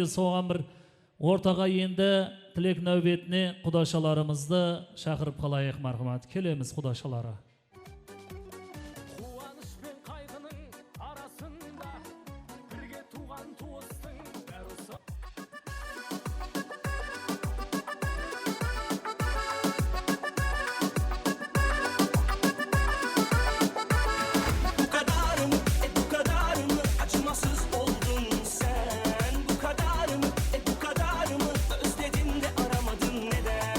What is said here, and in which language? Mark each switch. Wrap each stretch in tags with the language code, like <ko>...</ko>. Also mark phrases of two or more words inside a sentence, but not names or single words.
<kk>Соған бір ортаға енді тілек нәубетіне құдашаларымызды шақырып қалайық. Мархамат, келеміз құдашалары. Қуаныш пен қайғының арасында бірге туған туыстың бәрі осы.</kk> <tr>Bu kadar mı acımasız oldun sen? Bu kadar mı özledin de aramadın neden?</tr>